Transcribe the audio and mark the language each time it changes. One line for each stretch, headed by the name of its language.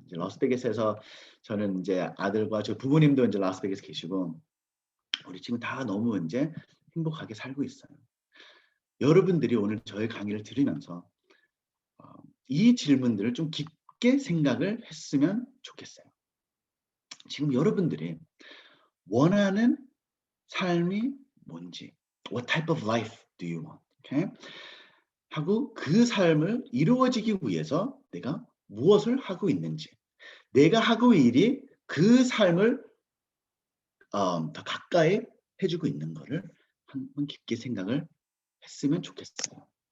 Korean: 이제 라스베이거스에서 저는 이제 아들과 저 부모님도 이제 라스베이거스 계시고 우리 지금 다 너무 이제 행복하게 살고 있어요. 여러분들이 오늘 저의 강의를 들으면서 이 질문들을 좀 깊게 생각을 했으면 좋겠어요. 지금 여러분들이 원하는 삶이 뭔지,
English: what type of life do you want? Okay?
Korean: 하고 그 삶을 이루어지기 위해서 내가 무엇을 하고 있는지, 내가 하고 있는 일이 그 삶을 더 가까이 해주고 있는 거를 한번 깊게 생각을 했으면 좋겠어요.